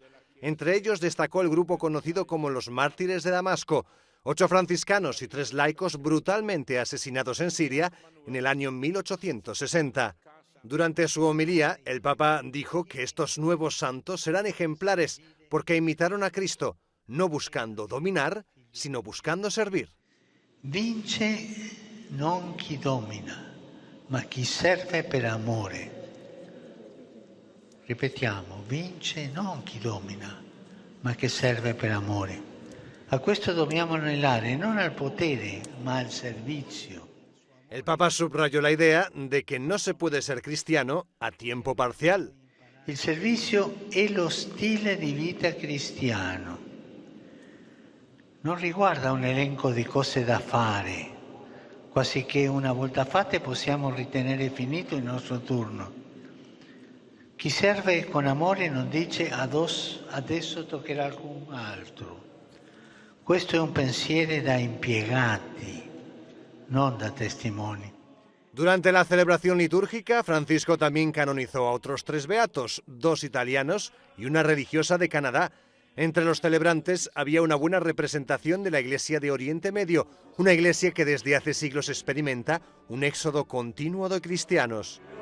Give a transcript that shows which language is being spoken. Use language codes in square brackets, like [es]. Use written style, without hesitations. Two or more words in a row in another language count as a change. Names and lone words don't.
[es] Entre ellos destacó el grupo conocido como los Mártires de Damasco, 8 franciscanos y 3 laicos brutalmente asesinados en Siria en el año 1860. Durante su homilía, el Papa dijo que estos nuevos santos serán ejemplares porque imitaron a Cristo, no buscando dominar, sino buscando servir. [it] Vince non chi domina, ma chi serve per amore. Ripetiamo, vince non chi domina, ma chi serve per amore. A questo dobbiamo anelare, non al potere, ma al servizio. [es] El Papa subrayó la idea de que no se puede ser cristiano a tiempo parcial. [it] Il servizio è lo stile di vita cristiano. Non riguarda un elenco di cose da fare, quasi che una volta fatte possiamo ritenere finito il nostro turno. Chi serve con amore non dice adesso toccherà a qualcun altro. Questo è un pensiero da impiegati, non da testimoni. [es] Durante la celebración litúrgica, Francisco también canonizó a otros 3 beatos, 2 italianos y una religiosa de Canadá. Entre los celebrantes había una buena representación de la Iglesia de Oriente Medio, una iglesia que desde hace siglos experimenta un éxodo continuo de cristianos.